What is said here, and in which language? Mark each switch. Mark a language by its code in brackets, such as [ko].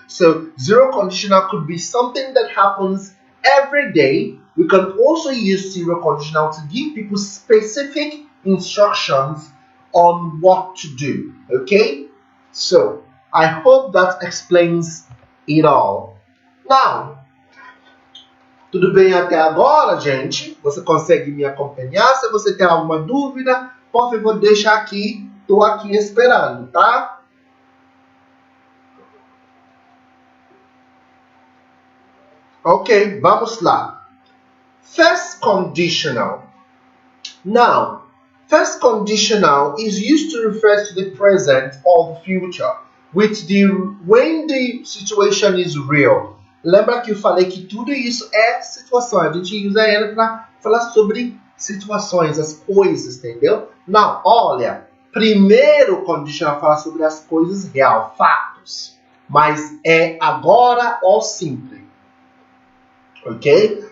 [en] So zero conditional could be something that happens every day. We can also use zero conditional to give people specific instructions on what to do. Okay? So I hope that explains it all. [pt] Now, tudo bem até agora, gente? Você consegue me acompanhar? Se você tem alguma dúvida, por favor, deixa aqui. Estou aqui esperando, tá? Ok, vamos lá. First conditional. [en] Now, first conditional is used to refer to the present or the future, when the situation is real. [pt] Lembra que eu falei que tudo isso é situação. A gente usa ela para falar sobre situações, as coisas, entendeu? Não, olha, primeiro conditional fala sobre as coisas real, fatos. Mas é agora ou simples. Ok?